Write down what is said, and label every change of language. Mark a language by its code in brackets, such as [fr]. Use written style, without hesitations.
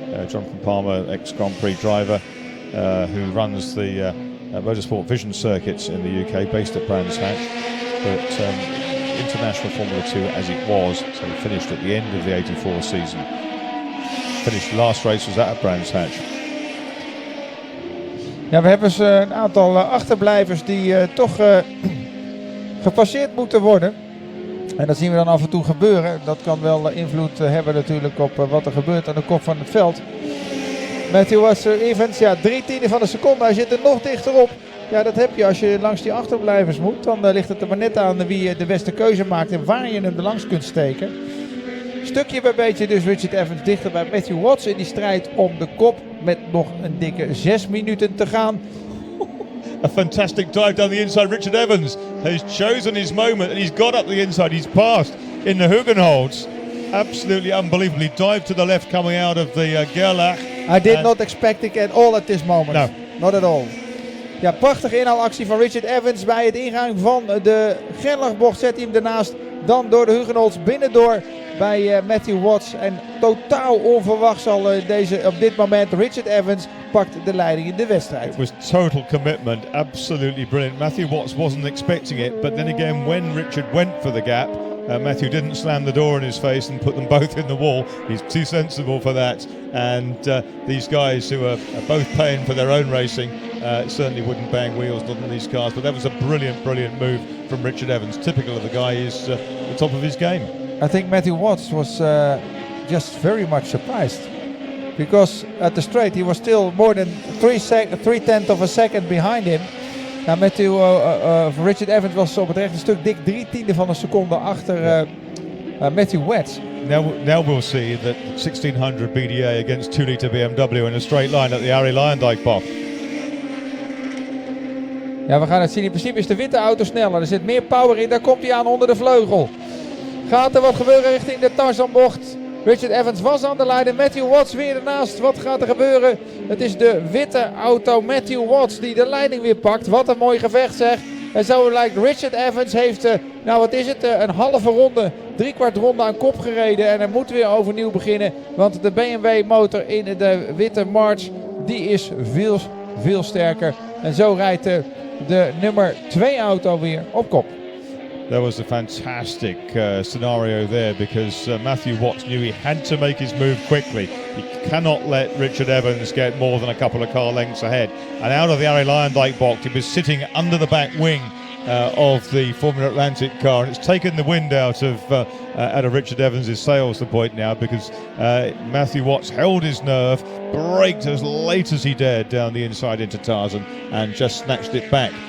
[en] Jonathan Palmer, ex-Grand Prix driver, who runs the Motorsport Vision circuits in the UK, based at Brands Hatch. But International Formula 2 as it was, so it finished at the end of the 84 season. The last race was at Brands Hatch. [nl] Ja, we hebben een aantal achterblijvers die toch gepasseerd moeten worden. En dat zien we dan af en toe gebeuren. Dat kan wel invloed hebben natuurlijk op wat er gebeurt aan de kop van het veld. Matthew Evans, 3/10 van een seconde. Hij zit er nog dichterop. Ja, dat heb je als je langs die achterblijvers moet. Dan ligt het er maar net aan wie de beste keuze maakt en waar je hem er langs kunt steken. Stukje bij beetje dus Richard Evans dichter bij Matthew Watts in die strijd om de kop. Met nog een dikke 6 minuten te gaan. [en] A fantastic dive down the inside. Richard Evans has chosen his moment and he's got up the inside. He's passed in the Hugenholz. Absolutely unbelievably. Dive to the left coming out of the Gerlach. I did not expect it at all at this moment. No. Not at all. [nl] Ja, prachtige inhaalactie van Richard Evans bij het ingang van de Gerlachbocht. Zet hij hem ernaast. Dan door de Hugenholz binnendoor bij Matthew Watts. En totaal onverwacht zal op dit moment Richard Evans pakt de leiding in de wedstrijd. [en] It was total commitment, absolutely brilliant. Matthew Watts wasn't expecting it, but then again when Richard went for the gap, Matthew didn't slam the door in his face and put them both in the wall. He's too sensible for that. And these guys who are both paying for their own racing certainly wouldn't bang wheels, not in these cars. But that was a brilliant, brilliant move from Richard Evans. Typical of the guy, he's the top of his game. I think Matthew Watts was just very much surprised. because at the straight he was still more than 3/10 of a second behind him. [nl] Nou, Richard Evans was op het rechte stuk dik 3/10 van een seconde achter Matthew Watts. [en] Now we'll see that 1600 BDA against 2-litre BMW in a straight line at the Arie Luijendijk bocht. [nl] Ja, we gaan het zien. In principe is de witte auto sneller. Er zit meer power in. Daar komt hij aan onder de vleugel. Gaat er wat gebeuren richting de Tarzanbocht? Richard Evans was aan de lijn en Matthew Watts weer ernaast. Wat gaat er gebeuren? Het is de witte auto Matthew Watts die de leiding weer pakt. Wat een mooi gevecht zeg. En zo lijkt Richard Evans heeft, een halve ronde, 3/4 ronde aan kop gereden. En hij moet weer overnieuw beginnen. Want de BMW motor in de witte March, die is veel sterker. En zo rijdt de nummer 2 auto weer op kop. [en] That was a fantastic scenario there because Matthew Watts knew he had to make his move quickly. He cannot let Richard Evans get more than a couple of car lengths ahead. And out of the Arie Luijendijk box, he was sitting under the back wing of the Formula Atlantic car, and it's taken the wind out of Richard Evans' sails to the point now because Matthew Watts held his nerve, braked as late as he dared down the inside into Tarzan and just snatched it back.